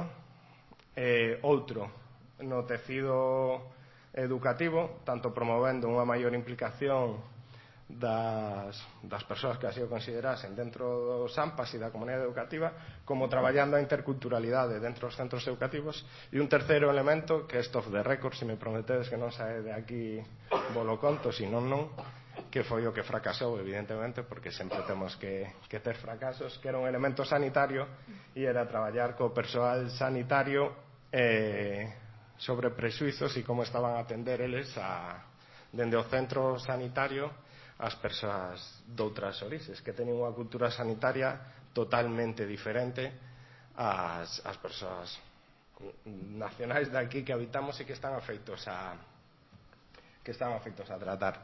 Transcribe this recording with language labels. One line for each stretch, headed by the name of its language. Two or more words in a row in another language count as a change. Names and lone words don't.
Galician: Outro, no tecido educativo, tanto promovendo unha maior implicación das persoas que así o considerasen dentro dos AMPAs e da comunidade educativa, como traballando a interculturalidade dentro dos centros educativos. E un terceiro elemento, que é
English: off the record,
Galician: se me prometedes que non sae de aquí volo conto, senón non, que foi o que fracasou, evidentemente, porque sempre temos que ter fracasos, que era un elemento sanitario, e era traballar co persoal sanitario sobre presuizos e como estaban a atender eles dende o centro sanitario as persoas doutras orixes, que teñen unha cultura sanitaria totalmente diferente ás persoas nacionais de aquí que habitamos e que están afeitos a tratar.